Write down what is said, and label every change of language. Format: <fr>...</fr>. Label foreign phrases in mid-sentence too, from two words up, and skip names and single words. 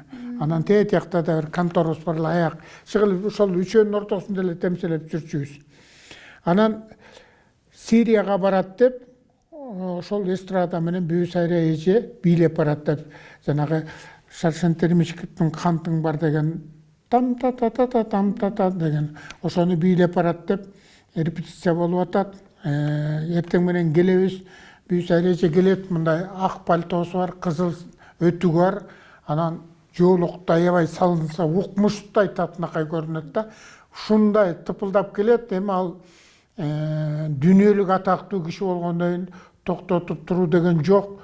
<ky>Анан тиякта да бир конторубуз бар, аяк. Шыгыл ошол үчөөнүн ортосунда эле темселеп жүрчүбүз. Анан Сирияга барат деп, ошол эстрада менен Бүбүсайра эже бийлеп барат деп, жанагы Шаршен Термичкиттин кантың бар деген там-та-та-та-там-та-та деген ошону бийлеп барат деп репетиция болуп атат. Эртең менен келебиз. Бүбүсайра эже келет, мындай ак пальтосу бар, кызыл өтүгү бар. Анан жоолук аябай салынса укмуштай татынакай көрүнөт да. Ушундай тыпылдап келет. Эми ал дүйнөлүк атактуу киши болгондон кийин токтотуп туруу деген жок.</ky>